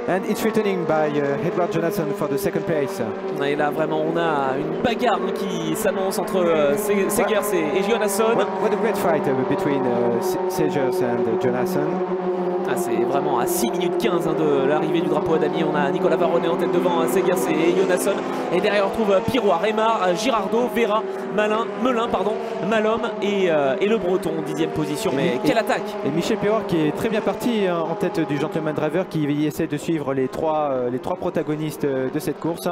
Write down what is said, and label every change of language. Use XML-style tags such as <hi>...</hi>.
<en>And it's returning by Edward Jonasson for the second place.</en> <fr>Et là, vraiment, on a une bagarre qui s'annonce entre Segers et Jonasson.</fr> <en>What a great fight between Segers and Jonasson.</en> <fr>Ah, c'est vraiment à 6 minutes 15 de l'arrivée du drapeau à damier. On a Nicolas Varrone en tête devant Segers et Jonasson. Et derrière on retrouve Piroir, Remar, Girardot, Vera, Melin, Malhomme et le Breton en 10e position. Mais quelle attaque! Et Michel Piroir qui est très bien parti en tête du Gentleman Driver, qui essaie de suivre les trois protagonistes de cette course.</fr>